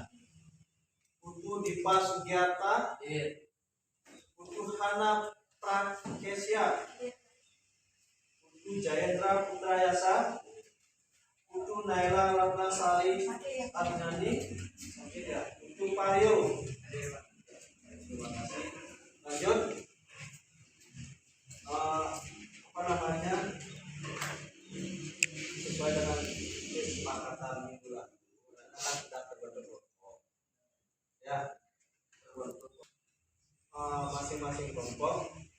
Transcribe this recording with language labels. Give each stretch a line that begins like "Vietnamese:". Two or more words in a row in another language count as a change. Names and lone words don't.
Indonesian: Putu Dipa Sugiarta. Putu Hana Prakesya. Putu Jayendra Putrayasa. Putu Naila Ratnasari Adnani. Putu Pario. Terima kasih. Lanjut. Apa namanya? Sesuai dengan kesepakatan minggu lalu. Akan kita berbentuk ya, berbentuk masing-masing kelompok.